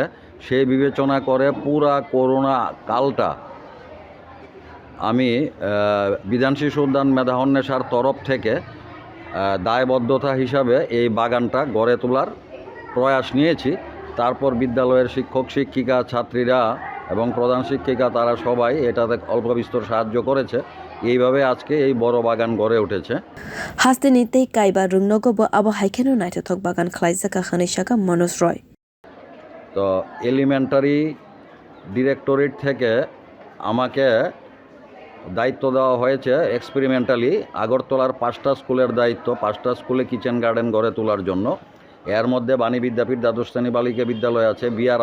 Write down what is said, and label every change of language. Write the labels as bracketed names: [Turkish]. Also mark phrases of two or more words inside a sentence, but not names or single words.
[Bangla] সেই বিবেচনা করে পুরা করোনা কালটা আমি বিধান শিশু উদ্যান মেধান্বেষার তরফ থেকে দায়বদ্ধতা হিসাবে এই বাগানটা গড়ে তোলার প্রয়াস নিয়েছি। তারপর বিদ্যালয়ের শিক্ষক শিক্ষিকা, ছাত্রীরা এবং প্রধান শিক্ষিকা তারা সবাই এটাতে অল্প বিস্তর সাহায্য করেছে। এইভাবে আজকে এই বড় বাগান গড়ে উঠেছে। [Kok Borok] হাস্তে নিতেই কাইবা rwngnogo bo abohai naithothok bagan khaijakha hwnai saka Monos Roy. [Bangla] তো [English] Elementary Directorate [Bangla] থেকে আমাকে দায়িত্ব দেওয়া হয়েছে এক্সপেরিমেন্টালি আগরতলার 5টা স্কুলের দায়িত্ব, 5টা স্কুলে [English] kitchen garden [Bangla] গড়ে তোলার জন্য। এর মধ্যে বাণী বিদ্যাপীঠ দ্বাদশ শ্রেণী বালিকা বিদ্যালয় আছে, বি.আর.